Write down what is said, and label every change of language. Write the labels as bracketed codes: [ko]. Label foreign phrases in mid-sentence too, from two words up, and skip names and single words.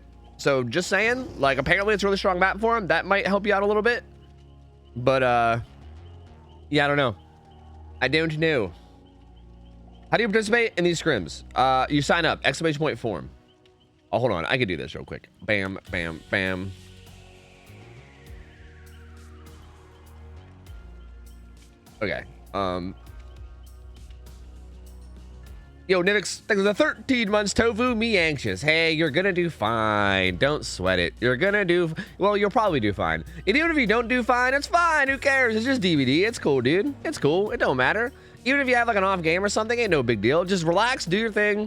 [en] So just saying, like apparently it's a really strong map for him. That might help you out a little bit, but yeah, I don't know. I don't know. How do you participate in these scrims? You sign up, ! form. Oh, hold on. I can do this real quick. Bam, bam, bam. Okay. Yo, Nivix, thanks for the 13 months, Tofu. Me anxious. Hey, you're gonna do fine. Don't sweat it. You're gonna do, well, you'll probably do fine. And even if you don't do fine, it's fine. Who cares? It's just DVD. It's cool, dude. It's cool. It don't matter. Even if you have like an off game or something, ain't no big deal. Just relax, do your thing.